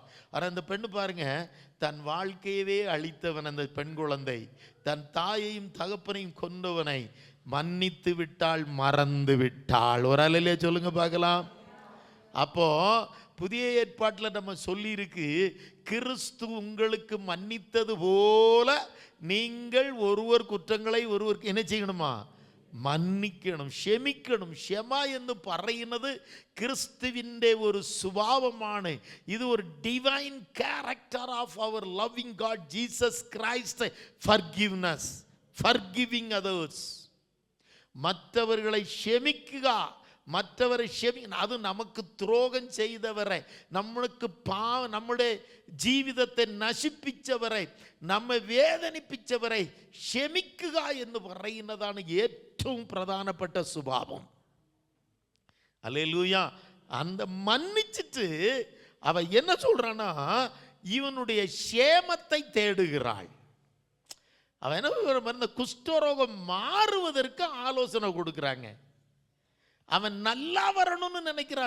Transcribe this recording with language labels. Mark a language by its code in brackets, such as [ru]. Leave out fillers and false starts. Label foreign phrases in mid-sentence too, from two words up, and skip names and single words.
[ta] ஆனால் இந்த பெண்ணு பாருங்க, தன் வாழ்க்கையவே அழித்தவன் அந்த பெண் குழந்தை, தன் தாயையும் தகப்பனையும் கொண்டவனை மன்னித்து விட்டாள், மறந்து விட்டாள். ஒரு அலையிலே சொல்லுங்க பார்க்கலாம். அப்போ புதிய ஏற்பாட்டில் நம்ம சொல்லியிருக்கு, கிறிஸ்து உங்களுக்கு மன்னித்தது போல நீங்கள் ஒருவர் குற்றங்களை ஒருவருக்கு என்ன செய்யணுமா? மன்னிக்கணும், [ml] ക്ഷമിക്കണം. ക്ഷമ എന്ന് പറയുന്നത് ക്രിസ്തുവിൻ്റെ ഒരു സ്വഭാവമാണ്. ഇത് ഒരു [en] divine character of our loving God Jesus Christ. forgiveness, forgiving others. [ml] மற்றவர்களை ക്ഷമിക്കുക, [ta] மற்றவரை அது நமக்கு துரோகம் செய்தவரை, நம்மளுக்கு நம்முடைய [ml] ജീവിതത്തെ നശിപ്പിച്ചവരെ, നമ്മെ വേദനിപ്പിച്ചവരെ ക്ഷമിക്കുക എന്ന് പറയുന്നതാണ് ഏറ്റവും പ്രധാനപ്പെട്ട സ്വഭാവം. [ta] அல்லேலூயா. அந்த மன்னிச்சிட்டு அவ என்ன சொல்றானா, இவனுடைய ക്ഷേമத்தை தேடுகிறாள். அவ என்ன, குஷ்டரோகம் மாறுவதற்கு ஆலோசனை கொடுக்குறாங்க. அவன் நல்லா வரணும்னு நினைக்கிறான்.